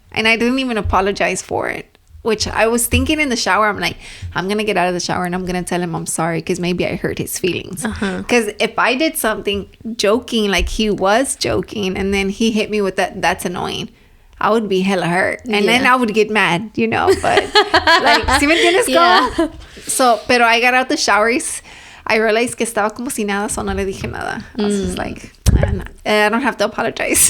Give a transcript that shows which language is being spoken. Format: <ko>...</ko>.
<en>And I didn't even apologize for it. Which I was thinking in the shower, I'm like, I'm going to get out of the shower and I'm going to tell him I'm sorry because maybe I hurt his feelings. Because if I did something joking, like he was joking, and then he hit me with that's annoying, I would be hella hurt. And then I would get mad, you know. But, like,</en> <es>¿sí me entiendes?</es> <en>Yeah. So,</en> <es>pero</es> <en>I got out the shower. I realized</en> <es>que estaba como si nada,</es> <en>so</en> <es>no le dije nada.</es> <en>I was just like, I don't have to apologize.</en>